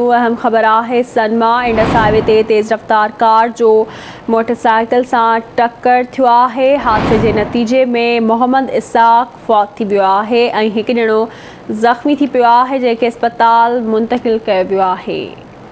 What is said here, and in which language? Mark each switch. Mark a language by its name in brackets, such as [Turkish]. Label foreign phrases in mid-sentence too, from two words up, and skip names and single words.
[Sindhi] अहम ख़बर है सन में इंडस हाईवे ते तेज़ रफ्तार कार जो मोटरसाइकिल से टक्कर थियो है। [Urdu] حادثے کے نتیجے میں [Sindhi] मोहम्मद इसाक फौत थी वियो है ऐं एक जणो ज़ख्मी थी पियो है, जैके अस्पताल मुंतकिल किया वियो है।